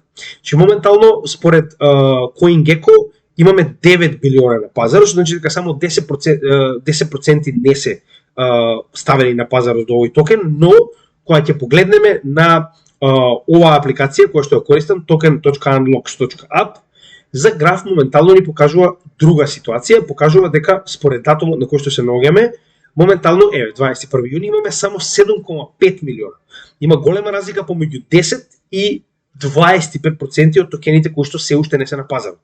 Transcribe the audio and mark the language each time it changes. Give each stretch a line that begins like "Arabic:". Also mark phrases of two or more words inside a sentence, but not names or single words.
Macedonian: Че моментално според CoinGecko имаме 9 билиона на пазар, што значи дека само 10% не се ставени на пазарот до овој токен, но кога ќе погледнеме на оваа апликација која што ја користам, token.unlocks.app, за граф моментално ни покажува друга ситуација, покажува дека според датумот на кој што се наоѓаме, моментално 21 јуни имаме само 7,5 милиона. Има голема разлика помеѓу 10 и 25% од токените кои што се уште не се на пазарот.